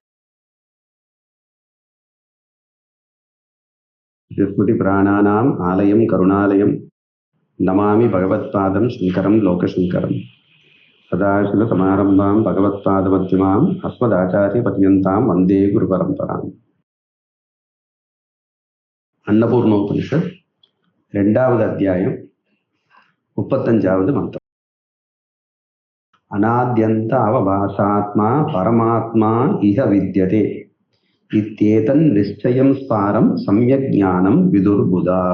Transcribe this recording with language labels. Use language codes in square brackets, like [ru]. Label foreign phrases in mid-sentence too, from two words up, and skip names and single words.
[sa] स्मृति प्राणानाम् आलयं करुणालयं नमामि भगवत्पादं शङ्करं लोकशङ्करं सदाशिवसमारम्भां भगवत्पादमध्यमाम् अस्मदाचार्यपर्यन्तां वन्दे गुरुपरम्पराम्. [ta] अन्नपूर्णोपनिषत् 2வது அத்தியாயம் 35வது மந்திரம். [sa] अनाद्यन्त अवभासात्मा परमात्मा इह विद्यते इत्येतन् निश्चयं स्फारं सम्यक् ज्ञानं विदुर्बुधाः.